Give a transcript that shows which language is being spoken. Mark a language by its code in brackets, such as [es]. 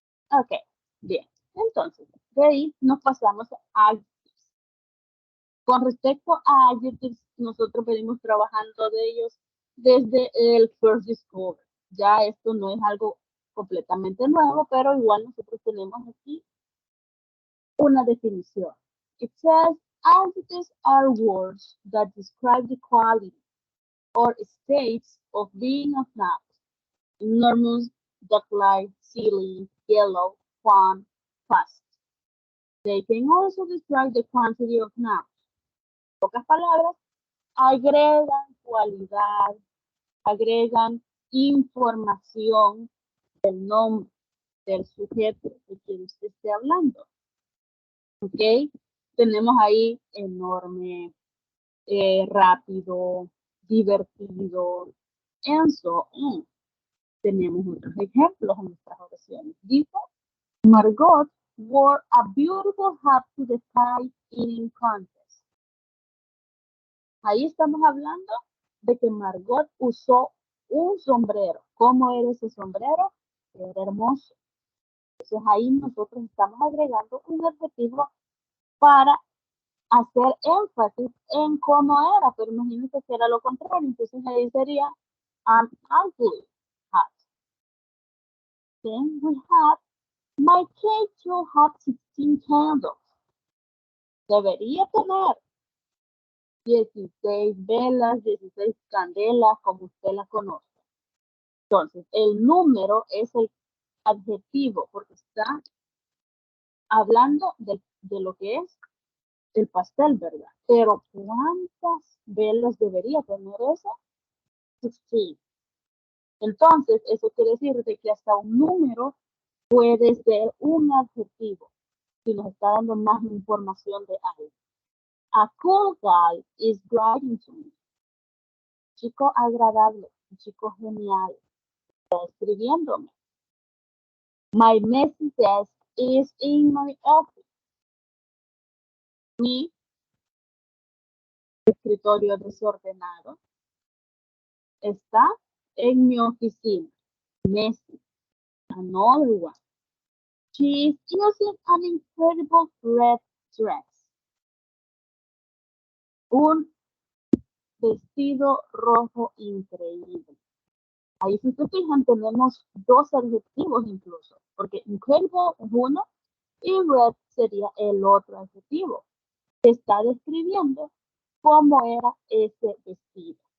[es] Ok, bien. Entonces, de ahí nos pasamos a adjectives. Con respecto a adjectives, nosotros venimos trabajando de ellos desde el First Discover. Ya esto no es algo completamente nuevo, pero igual nosotros tenemos aquí una definición. [en] It says, adjectives are words that describe the quality or states of being of nouns. Enormous, duck-like, silly, yellow, fun, fast. They can also describe the quantity of nouns. [es] En pocas palabras, agregan cualidad, agregan información del nombre del sujeto de quien usted esté hablando. ¿Ok? Tenemos ahí enorme, rápido, divertido, [en] and so on. [es] Tenemos otros ejemplos en nuestras oraciones. Dice, [en] Margot wore a beautiful hat to the pie eating contest. [es] Ahí estamos hablando de que Margot usó un sombrero. ¿Cómo era ese sombrero? Era hermoso. Entonces ahí nosotros estamos agregando un adjetivo para hacer énfasis en cómo era, pero imagínense que era lo contrario, entonces ahí sería [en] an ugly hat. Then we have, my cake should have 16 candles. [es] Debería tener 16 velas, 16 candelas, como usted la conoce. Entonces, el número es el adjetivo, porque está hablando de lo que es el pastel, ¿verdad? Pero ¿cuántas velas debería tener eso? 16. Entonces, eso quiere decir de que hasta un número puede ser un adjetivo si nos está dando más información de algo. [en] A cool guy is writing to me. [es] Chico agradable, un chico genial, está escribiéndome. [en] My messy desk is in my office. [es] Mi escritorio desordenado está en mi oficina. [en] Messy. Another one. She is using an incredible red dress. [es] Un vestido rojo increíble. Ahí si se fijan tenemos dos adjetivos incluso, porque incredible es uno y red sería el otro adjetivo. Se está describiendo cómo era ese vestido.